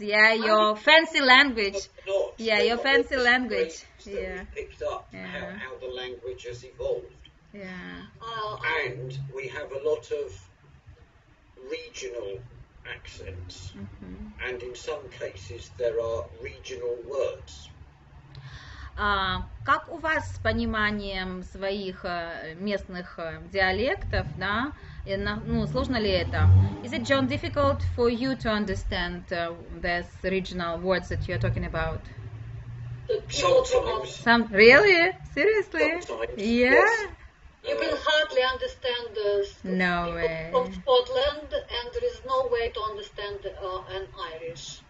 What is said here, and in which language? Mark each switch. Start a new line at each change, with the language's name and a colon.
English: Yeah, your fancy language. Yeah, your fancy language. Yeah. We picked up how the language has evolved. Yeah. And we have a lot of regional accents. And in some cases there are regional words.
Russian: Как у вас с пониманием своих местных диалектов, да? Сложно ли это?
English: Is it, John, difficult for you to understand these regional words that you're talking about? Sometimes. Really? Seriously? Sometimes, yeah. Yes. You can hardly understand no way. from Scotland, and there is no way to understand an Irish.